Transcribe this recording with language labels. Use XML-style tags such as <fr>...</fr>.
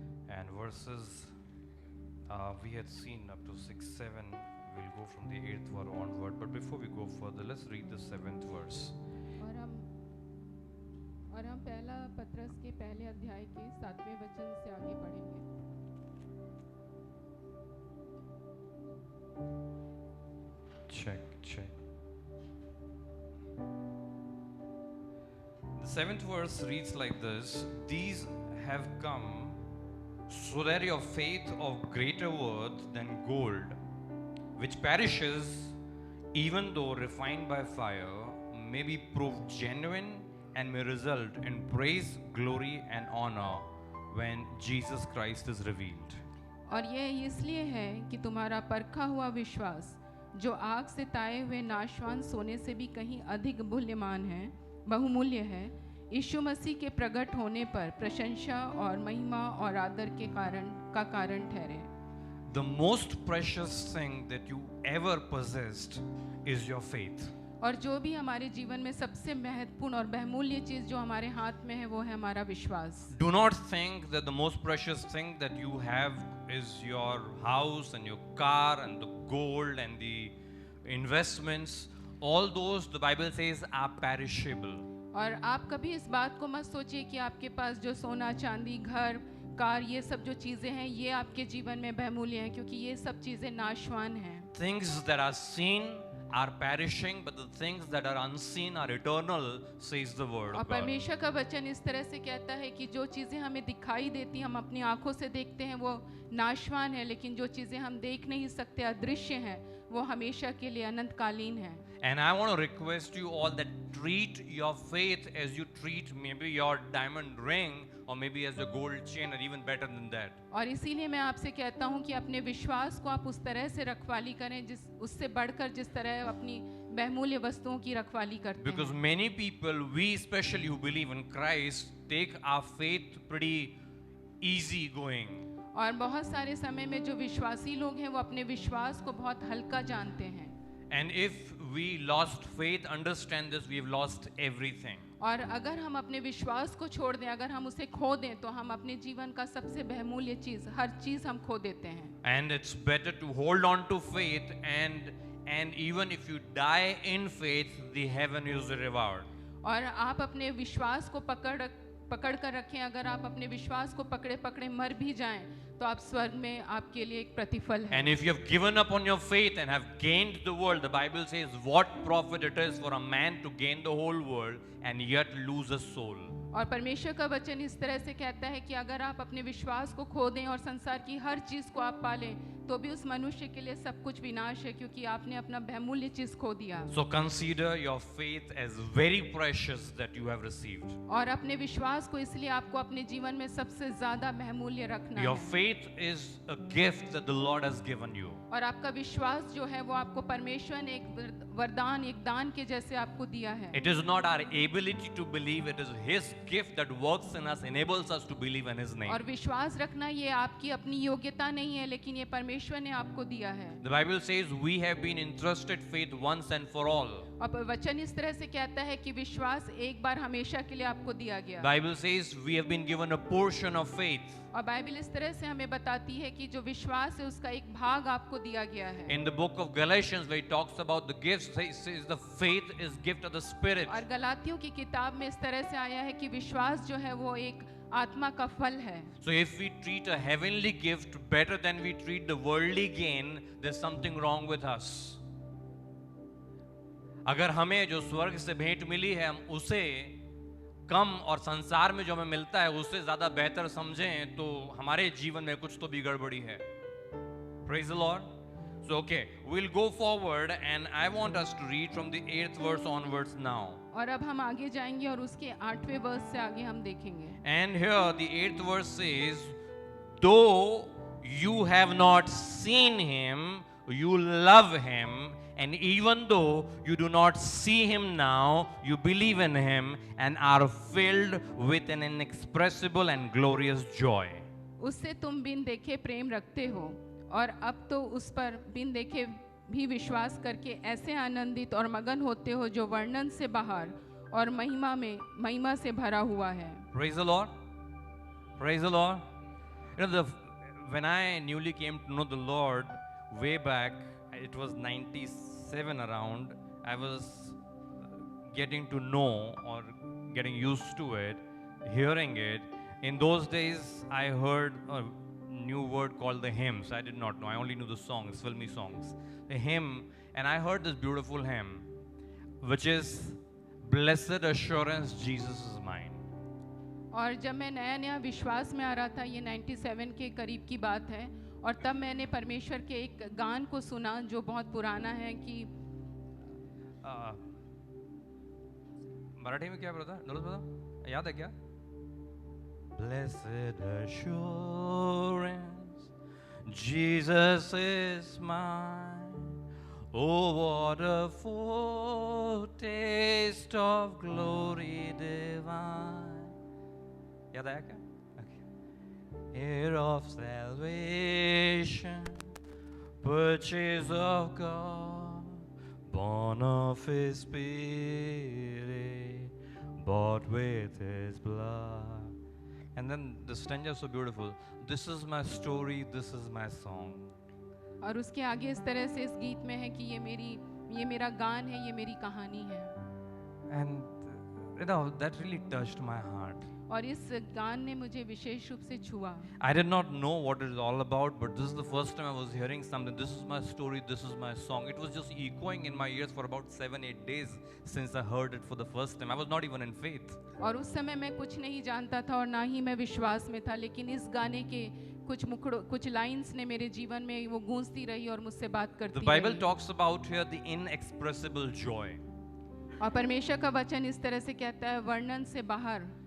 <en>And verses we had seen up to 6, 7. We'll go from the 8th verse onward. But before we go further, let's read the 7th verse.</en> <hi>और हम पहला पत्रस के पहले अध्याय के 7वें वचन से आगे पढ़ेंगे।</hi> <en>Check. The 7th verse reads like this: These have come so that your faith of greater worth than gold, which perishes even though refined by fire, may be proved genuine and may result in praise, glory and honor when Jesus Christ is revealed.</en> <hi>और यह इसलिए है कि तुम्हारा परखा हुआ विश्वास, जो आग से ताए हुए नाशवान सोने से भी कहीं अधिक मूल्यवान है, बहुमूल्य है, यीशु मसीह के प्रकट होने पर प्रशंसा और महिमा और आदर के कारण ठहरे।</hi> <en>The most precious thing that you ever possessed is your faith.</en> <hi>और जो भी हमारे जीवन में सबसे महत्वपूर्ण और बहुमूल्य चीज जो हमारे हाथ में है वो है हमारा विश्वास।</hi> <en>Do not think that the most precious thing that you have is your house and your car and the gold and the investments. All those, the Bible says, are perishable.</en> <hi>और आप कभी इस बात को मत सोचिए कि आपके पास जो सोना, चांदी, घर, कार, ये सब जो चीजें हैं ये आपके जीवन में बहुमूल्य हैं, क्योंकि ये सब चीजें नाशवान हैं।</hi> <en>Things that are seen are perishing, but the things that are unseen are eternal, says the word</en> <hi>और</hi> <en>of God.</en> <hi>परमेश्वर का वचन इस तरह से कहता है कि जो चीजें हमें दिखाई देती, हम अपनी आंखों से देखते हैं, वो नाशवान है, लेकिन जो चीजें हम देख नहीं सकते, अदृश्य हैं, वो हमेशा के लिए अनंतकालीन हैं।</hi> <en>And I want to request you all that treat your faith as you treat maybe your diamond ring or maybe as a gold chain or even better than that.</en> <hi>और इसीलिए मैं आपसे कहता हूँ कि अपने विश्वास को आप उस तरह से रखवाली करें जिस उससे बढ़कर जिस तरह अपनी बहुमूल्य वस्तुओं की रखवाली करते</hi> <en>Because</en> <hi>हैं।</hi> <en>many people, we especially who believe in Christ, take our faith pretty easy going.</en> <hi>और बहुत सारे समय में जो विश्वासी लोग हैं वो अपने विश्वास को बहुत हल्का जानते हैं।</hi> <en>And if we lost faith, understand this, we have lost everything.</en> <hi>और अगर हम अपने विश्वास को छोड़ दें, अगर हम उसे खो दें, तो हम अपने जीवन का सबसे बहुमूल्य चीज, हर चीज हम खो देते हैं।</hi> <en>And it's better to hold on to faith, and even if you die in faith, the heaven is the reward.</en> <hi>और आप अपने विश्वास को पकड़ कर रखें। अगर आप अपने विश्वास को पकड़े पकड़े मर भी जाएं, तो आप स्वर्ग में आपके लिए एक प्रतिफल है।</hi> <en>And if you have given up on your faith and have gained the world, the Bible says, what profit it is for a man to gain the whole world and yet lose a soul.</en> <hi>और परमेश्वर का वचन इस तरह से कहता है कि अगर आप अपने विश्वास को खो दें और संसार की हर चीज को आप पालें, तो भी उस मनुष्य के लिए सब कुछ विनाश है, क्योंकि आपने अपना बहुमूल्य चीज खो दिया।</hi> <en>So consider your faith as very precious that you have received.</en> <hi>और अपने विश्वास को इसलिए आपको अपने जीवन में सबसे ज्यादा बहुमूल्य रखना</hi> <en>Your</en> <hi>है।</hi> <en>faith is a gift that the Lord has given you.</en> <hi>और आपका विश्वास जो है वो आपको परमेश्वर ने एक वरदान, एक दान के जैसे आपको दिया है।</hi> <en>It is not our ability to believe, it is His gift that works in us, enables us to believe in His name.</en> <hi>और विश्वास रखना ये आपकी अपनी योग्यता नहीं है, लेकिन ये परमेश्वर ने आपको दिया है।</hi> <en>The Bible says we have been entrusted faith once and for all.</en> <hi>और वचन इस तरह से कहता है कि विश्वास एक बार हमेशा के लिए आपको दिया गया।</hi> <en>Bible says we have been given a portion of faith.</en> <hi>और बाइबल इस तरह से हमें बताती है कि जो विश्वास है उसका एक भाग आपको दिया गया है।</hi> <en>In the book of Galatians, where he talks about the gifts, he says the faith is gift of the Spirit.</en> <hi>और गलातियों की किताब में इस तरह से आया है कि विश्वास जो है वो एक आत्मा का फल है।</hi> <en>So if we treat a heavenly gift better than we treat the worldly gain, there's something wrong with us.</en> <hi>अगर हमें जो स्वर्ग से भेंट मिली है हम उसे कम और संसार में जो हमें मिलता है उससे ज्यादा बेहतर समझें, तो हमारे जीवन में कुछ तो भी गड़बड़ी है।</hi> <en>Praise the Lord. So okay, we'll go forward and I want us to read from the 8th verse onwards now. और अब हम आगे जाएंगे और उसके 8वें वर्स से आगे हम देखेंगे। And here the 8th verse says, though you have not seen him, you love him, and even though you do not see him now, you believe in him and are filled with an inexpressible and glorious joy. उससे तुम बिन देखे प्रेम रखते हो, और अब तो उस पर बिन देखे भी विश्वास करके ऐसे आनंदित और मगन होते हो जो वर्णन से बाहर और महिमा से भरा हुआ है। Praise the Lord. Praise the Lord. You know, when I newly came to know the Lord way back, it was 97 around. I was getting to know or getting used to it, hearing it. In those days, I heard a new word called the hymns. I did not know. I only knew the songs, filmy songs. A hymn, and I heard this beautiful hymn, which is Blessed Assurance, Jesus is mine.</en> <hi>और जब मैं नया नया विश्वास में आ रहा था, ये 97 के करीब की बात है, और तब मैंने परमेश्वर के एक गान को सुना जो बहुत पुराना है कि मराठी में क्या बोला था? नरोज बता, याद है क्या?</hi> <en>Blessed assurance, Jesus is mine. Oh, what a foretaste of glory divine.</en> <hi>याद आया क्या?</hi> <en>Okay. Heir of salvation, purchase of God, born of His Spirit, bought with His blood. And then the stanza is so beautiful. This is my story, this is my song.</en> <hi>और उसके आगे इस तरह से इस गीत में है कि ये मेरा गान है, ये मेरी कहानी है.</hi> <en>And you know, that really touched my heart.</en> <hi>और इस गान ने मुझे विशेष रूप से छुआ.</hi> <en>I did not know what it is all about, but this is the first time I was hearing something. This is my story, this is my song. It was just echoing in my ears for about 7-8 days since I heard it for the first time. I was not even in faith.</en> <hi>और उस समय मैं कुछ नहीं जानता था और ना ही मैं विश्वास में था, लेकिन इस गाने के कुछ लाइंस ने मेरे जीवन में वो गूंजती रही और मुझसे बात करती</hi> <en>The Bible</en> <hi>रही.</hi> <en>talks about here the inexpressible joy.</en> <hi>और परमेश्वर का वचन इस तरह से कहता है, वर्णन से बाहर.</hi>